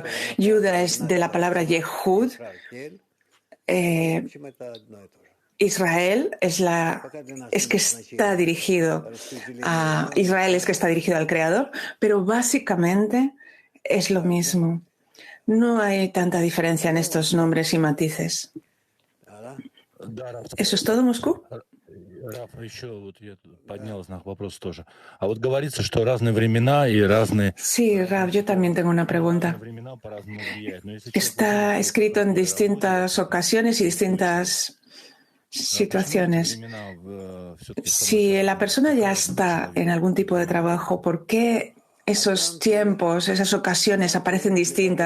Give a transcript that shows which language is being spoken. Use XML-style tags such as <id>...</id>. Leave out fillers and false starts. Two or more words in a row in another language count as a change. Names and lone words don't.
<es>Yuda es de la palabra Yehud. Israel es que está dirigido a Israel, es que está dirigido al Creador, pero básicamente es lo mismo. No hay tanta diferencia en estos nombres y matices. ¿Eso es todo, Moscú?</es> <ru>Раф, еще вот я поднял знак вопроса тоже. А вот говорится, что разные времена и разные...</ru> <es>Sí, Rab, yo también tengo una pregunta. Está escrito en distintas ocasiones y distintas situaciones. Si la persona ya está en algún tipo de trabajo, ¿por qué esos tiempos, esas ocasiones aparecen distintas?</es>